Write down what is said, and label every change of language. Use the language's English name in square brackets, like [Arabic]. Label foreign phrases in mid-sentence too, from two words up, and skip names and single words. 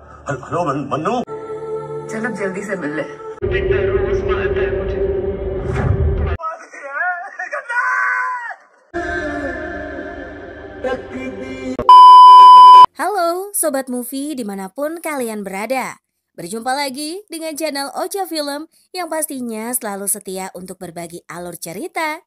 [Hindi] हेलो मन्नू। चल अब जल्दी से मिल ले। रोज मारता है मुझे। [Indonesian] Halo Sobat Movie dimanapun kalian berada. Berjumpa lagi dengan channel Ocha Film yang pastinya selalu setia untuk berbagi alur cerita.